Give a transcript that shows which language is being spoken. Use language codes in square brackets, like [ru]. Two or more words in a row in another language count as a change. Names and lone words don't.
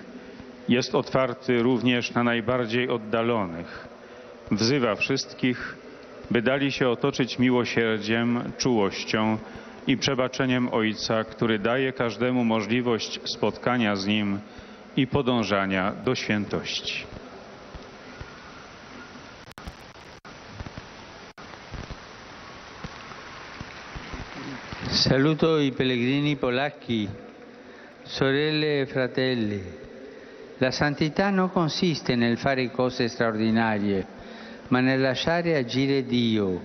[pl] Jest otwarty również na najbardziej oddalonych. Wzywa wszystkich, by dali się otoczyć miłosierdziem, czułością i przebaczeniem Ojca, który daje każdemu możliwość spotkania z Nim i podążania do świętości. [it] Saluto i pellegrini polacchi, sorelle e fratelli. La santità non consiste nel fare cose straordinarie, ma nel lasciare agire Dio.